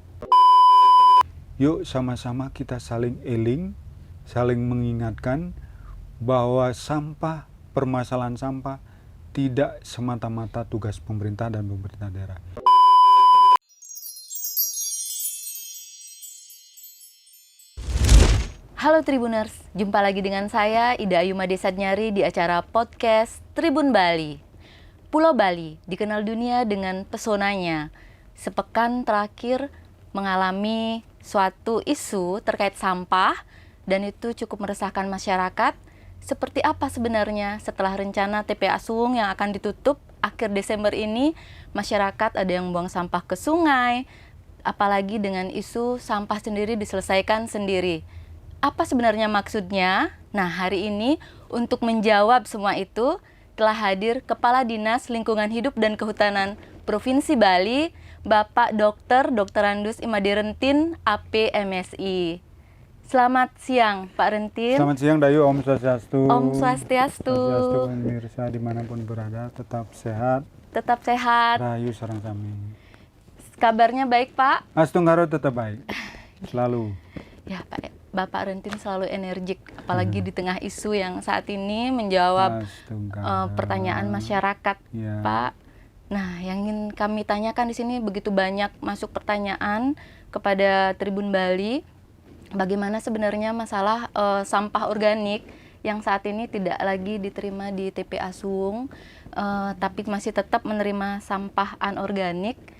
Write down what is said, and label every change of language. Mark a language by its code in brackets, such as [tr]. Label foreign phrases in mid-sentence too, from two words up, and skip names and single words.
[id] Yuk sama-sama kita saling eling, saling mengingatkan bahwa sampah, permasalahan sampah tidak semata-mata tugas pemerintah dan pemerintah daerah. Halo Tribuners, jumpa lagi dengan saya Ida Ayu Made Sadnyari di acara podcast Tribun Bali. Pulau Bali dikenal dunia dengan pesonanya. Sepekan terakhir mengalami suatu isu terkait sampah dan itu cukup meresahkan masyarakat. Seperti apa sebenarnya setelah rencana TPA Suwung yang akan ditutup akhir Desember ini, masyarakat ada yang buang sampah ke sungai, apalagi dengan isu sampah sendiri diselesaikan sendiri. Apa sebenarnya maksudnya? Nah, hari ini untuk menjawab semua itu telah hadir Kepala Dinas Lingkungan Hidup dan Kehutanan Provinsi Bali, Bapak Dr. Randus Imade Rentin, APMSI. Selamat siang, Pak Rentin. Selamat siang, Dayu. [ban] Om Swastiastu. Om Swastiastu. [id] Swastiastu, pemirsa dimanapun berada, tetap sehat. Tetap sehat. [ban] Rahayu sareng sami. [id] Kabarnya baik, Pak? Astunggaro tetap baik. Selalu. Ya, Pak. Bapak Rentin selalu energik, apalagi di tengah isu yang saat ini menjawab pertanyaan masyarakat, ya. Pak. Nah, yang ingin kami tanyakan di sini begitu banyak masuk pertanyaan kepada Tribun Bali, bagaimana sebenarnya masalah sampah organik yang saat ini tidak lagi diterima di TPA Suwung, tapi masih tetap menerima sampah anorganik.